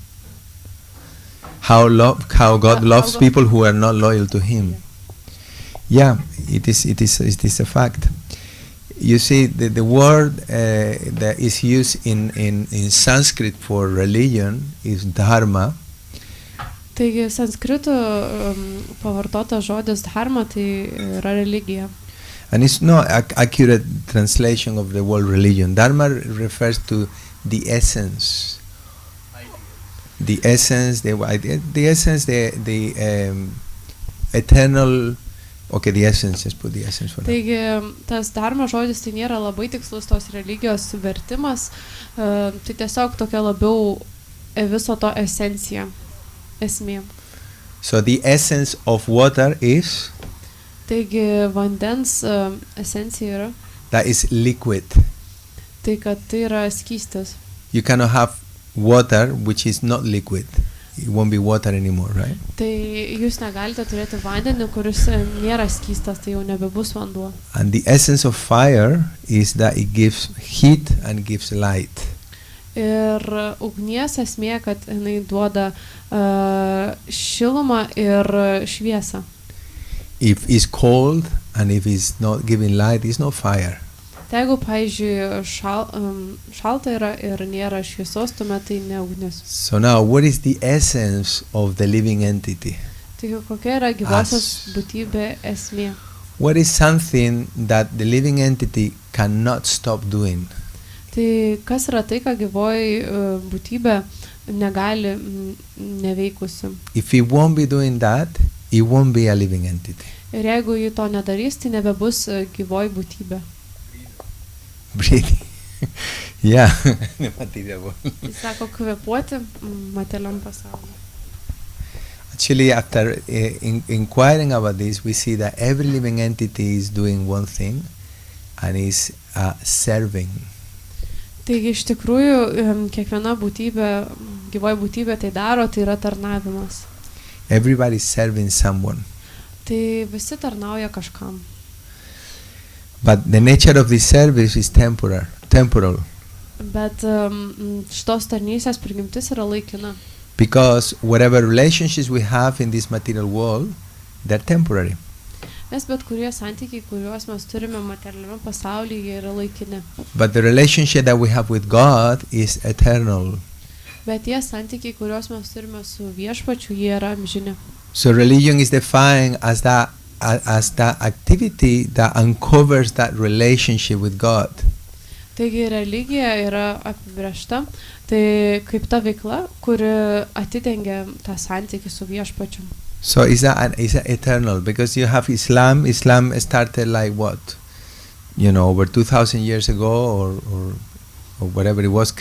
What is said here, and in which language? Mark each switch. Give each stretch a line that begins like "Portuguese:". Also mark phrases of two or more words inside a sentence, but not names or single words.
English: How God loves people who are not loyal to Him. Yeah, it is a fact. You see, the word that is used in Sanskrit for religion is dharma.
Lithuanian: Taigi sanskritu pavartotas žodis dharma, tai yra religija.
English: And it's not accurate translation of the word religion. Dharma refers to the essence. The essence, the eternal. Okay, the essence. Just put the essence for now.
Lithuanian: Taigi tas dharma žodis tai nėra labai tikslus tos religijos vertimas, tai tiesiog tokia labiau viso to esencija, esmė.
English: So the essence of water is.
Lithuanian: Taigi vandens esencija yra.
English: That is liquid.
Lithuanian: Tai kad tai yra skystis.
English: You cannot have water which is not liquid. It won't be water anymore, right?
Lithuanian: Tai jūs negalite turėti vandenį, kuris nėra skystas, tai jau nebebus vanduo.
English: And the essence of fire is that it gives heat and gives light.
Lithuanian: Ir ugnies esmė, kad jinai duoda šilumą ir šviesą.
English: If it's cold and if it's not giving light, it's not fire.
Lithuanian: Tai jeigu, pavyzdžiui, šalta yra ir nėra šviesos, tuomet tai ne ugnis.
English: So now, what is the essence of the living entity?
Lithuanian: Tai kokia yra gyvosios būtybė esmė?
English: What is something that the living entity cannot stop doing?
Lithuanian: Tai kas yra tai, ką gyvoji būtybė negali neveikusi?
English: If it won't be doing that, it won't be a living entity.
Lithuanian: Ir jeigu ji to nedarys, tai nebebus gyvoji būtybė.
English: Breathing. Yeah, the material world.
Lithuanian: Jis sako kvėpuoti materialiam pasauliu.
English: Actually, after inquiring about this, we see that every living entity is doing one thing, and is serving.
Lithuanian: Taigi iš tikrųjų kiekviena būtybė, gyvoji būtybė tai daro, tai yra tarnavimas.
English: Everybody is serving someone.
Lithuanian: Tai visi tarnauja kažkam.
English: But the nature of this service is temporal.
Lithuanian: Bet šitos tarnystės prigimtis yra laikina.
English: Because whatever relationships we have in this material world, they're temporary.
Lithuanian: Nes bet kurie santykiai, kuriuos mes turime materialiame pasaulyje, jie yra laikini.
English: But the relationship that we have with God is eternal.
Lithuanian: Bet tie santykiai, kuriuos mes turime su viešpačiu, jie yra amžini.
English: So religion is defined as that activity that uncovers that relationship with God.
Lithuanian: Taigi religija yra apibrėžta, tai kaip ta veikla, kuri atidengia tą santykį su viešpačiu.
English: So it's eternal, because you have Islam. Islam started like what? Over 2,000 years ago, or whatever it was.